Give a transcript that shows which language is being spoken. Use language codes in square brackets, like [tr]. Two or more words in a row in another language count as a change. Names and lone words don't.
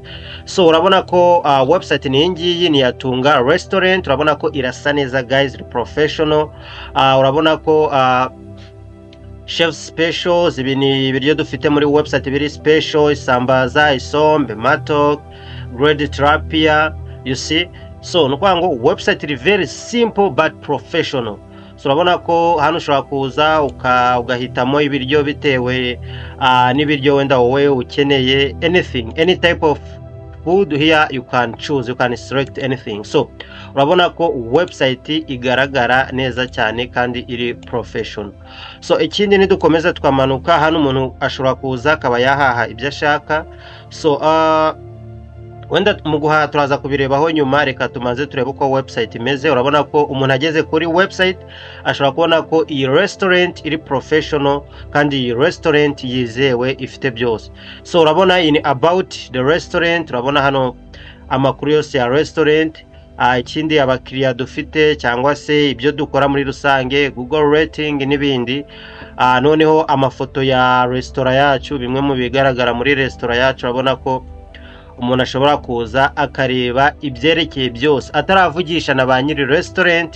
[rw] So urabona ko website ni ngiyi ni yatunga restaurant, urabona ko irasa neza guys, iri professional. Urabona ko [en] chef specials, [rw] ibi ni ibiryo dufite muri website biri special: isambaza, isombe, matok, [en] grade tilapia, you see. So [rw] nukuvuga ngo [en] website is very simple but professional. [rw] So urabona ko hano ushobora kuza ugahitamo ibiryo bitewe n'ibiryo wenda wowe ukeneye, [en] any type of food here you can choose, you can select anything. [rw] So urabona ko website igaragara neza cyane kandi iri professional. So ikindi nidukomeza twamanuka hano umuntu ashobora kuza akaba yahaha ibyo ashaka. So wenda mu guhaha turaza kubirebaho nyuma, reka tumaze turebe uko website imeze. Urabona ko umuntu ageze kuri website ashobora kubona ko iyi restaurant iri professional kandi iyi restaurant yizewe ifite byose. [en] So urabona in about the restaurant, [rw] urabona hano amakuru yose ya restaurant, ikindi abakiriya dufite cyangwa se ibyo dukora muri rusange, Google rating n'ibindi. Noneho amafoto ya restaurant yacu, bimwe mu bigaragara muri restaurant yacu. Urabona ko umuntu ashobora kuza akareba ibyerekeye byose ataravugisha na ba nyiri restaurant.